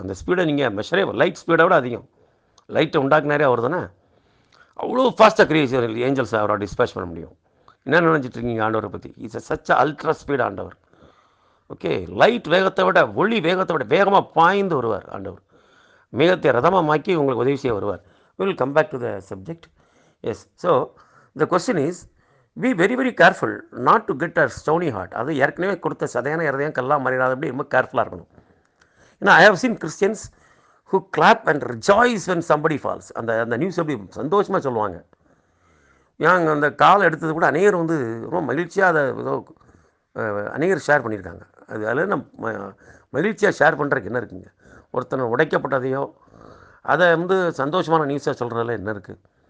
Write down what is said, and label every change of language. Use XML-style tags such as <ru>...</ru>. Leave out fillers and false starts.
<ta>அந்த ஸ்பீடை நீங்கள் மெஷரே, லைட் ஸ்பீடை விட அதிகம். லைட்டை உண்டாக்குனாரே அவர் தானே. அவ்வளோ ஃபாஸ்ட்டாக கிரியேஷன் ஏஞ்சல்ஸ் அவரை டிஸ்பேச் பண்ண முடியும். என்ன நினச்சிட்டு இருக்கீங்க ஆண்டவரை பற்றி?</ta> <en>it's such ultra speed</en> <ta>ஆண்டவர். ஓகே, லைட் வேகத்தை விட, ஒளி வேகத்தை விட வேகமாக பாய்ந்து வருவார் ஆண்டவர். மேகத்தை ரதமாக மாக்கி உங்களுக்கு உதவி செய்ய வருவார்.</ta> <en>we will come back to the subject. Yes, so the question is, be very very careful not to get a stony heart.</en> <ta>அது ஏற்கனவே கொடுத்த சதையான இருதயம் கல்லாக மாறிடாதபடி ரொம்ப கேர்ஃபுல்லாக இருக்கணும். ஏன்னா</ta> <en>I have seen Christians who clap and rejoice when somebody falls.</en> <ta>அந்த நியூஸ் அப்படி சந்தோஷமாக சொல்லுவாங்க. ஏங்க அந்த கால் எடுத்தது கூட அநேகர் ரொம்ப மகிழ்ச்சியாக அதை ஏதோ அநேகர் ஷேர் பண்ணியிருக்காங்க. அதில் நம்ம மகிழ்ச்சியாக ஷேர் பண்ணுறதுக்கு என்ன இருக்குங்க? ஒருத்தனை உடைக்கப்பட்டதையோ அதை சந்தோஷமான நியூஸாக சொல்கிறதுல என்ன இருக்குது?</ta>